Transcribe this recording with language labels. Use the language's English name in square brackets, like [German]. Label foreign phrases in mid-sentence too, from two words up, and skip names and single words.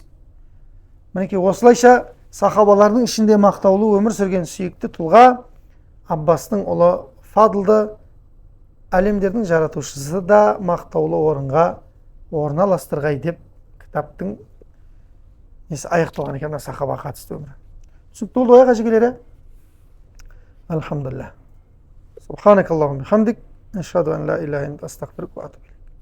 [Kazakh] Мінекей осылайша сахабалардың ішінде мақтаулы өмір сүрген сүйікті тұлға Аббастың ұлы Фадлды әлемдердің жаратушысы да мақтаулы орынға орналастырғай деп кітаптың аяқталған екен сахабаға қатысты өмірі. Түсінікті болды ғой қажекелері? Алхамдулилlah. [Arabic] سبحانك اللهم حمدك أشهد أن لا إله إلا أنت أستغفرك وأتوب إليك.